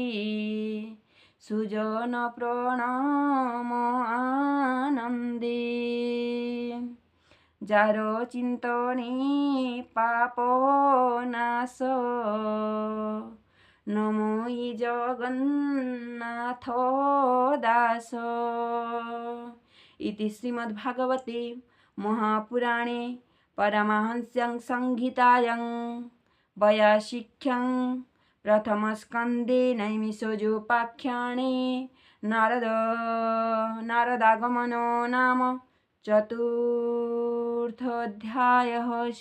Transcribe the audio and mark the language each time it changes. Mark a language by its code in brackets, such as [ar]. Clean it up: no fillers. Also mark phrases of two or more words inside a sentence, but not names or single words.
[or] ସୁଜନ ପ୍ରଣାମ ଆନନ୍ଦେ ଯାର ଚିନ୍ତନେ ପାପ ନାଶ [sa] ନମୋ ଜଗନ୍ନାଥ ଦାସ ଇତି ଶ୍ରୀମଦ୍ଭାଗବତେ ମହାପୁରାଣେ परमहंस्यं संहितायां वैयासिक्यं प्रथमस्कन्धे नैमिषोपाख्याने नारदागमनो नाम चतुर्थोऽध्यायः।